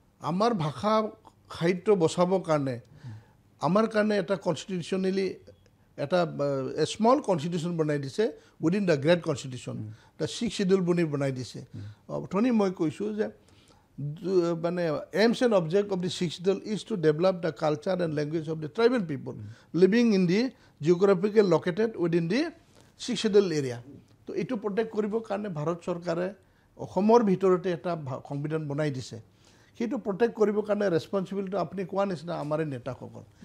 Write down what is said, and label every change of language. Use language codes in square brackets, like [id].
[as] আমাৰ ভাষা সাহিত্য বচাবৰ কাৰণে আমাৰ কাৰণে এটা কনষ্টিটিউশ্যনেলি এটা স্মল কনষ্টিটিউশ্যন বনাই দিছে [en] within the great constitution, [as] the 6th schedule বুলি বনাই দিছে। অথনি মই কৈছোঁ যে মানে [en] aims and object of the 6th schedule is to develop the culture and language of the tribal people living in the geographical located within the 6th schedule area. [as] তো এইটো প্ৰটেক্ট কৰিবৰ কাৰণে ভাৰত চৰকাৰে অসমৰ ভিতৰতে এটা সংবিধান বনাই দিছে। সেইটো প্ৰটেক্ট কৰিবৰ কাৰণে ৰেছপনচিবিলিটি আপুনি কোৱা নিচিনা আমাৰে নেতাসকল।